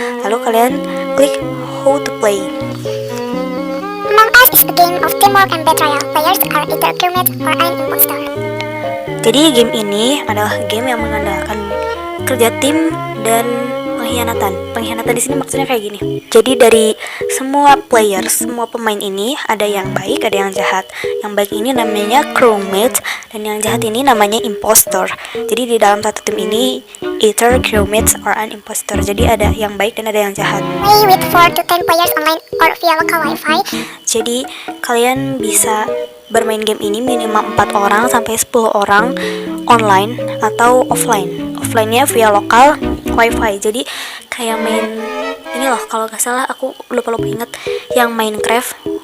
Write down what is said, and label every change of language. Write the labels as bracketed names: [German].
[Indonesian] Lalu kalian klik [English] how to play. Among Us is a game of teamwork and betrayal. Players are either crewmates or an imposter. [Indonesian] Jadi game ini adalah game yang mengandalkan kerja tim dan pengkhianatan. Pengkhianatan di sini maksudnya kayak gini. Jadi dari semua players, semua pemain ini ada yang baik, ada yang jahat. Yang baik ini namanya crewmate, dan yang jahat ini namanya impostor. Jadi di dalam satu tim ini [English] either crewmates or an impostor. [Indonesian] Jadi ada yang baik dan ada yang jahat. [English] Play with 4 to 10 players online or via local Wi-Fi. [Indonesian] Jadi kalian bisa bermain game ini minimal 4 orang sampai 10 orang online atau offline. Offline-nya via lokal Wi-Fi. Jadi kayak main ini loh, kalau nggak salah aku lupa inget, yang Minecraft.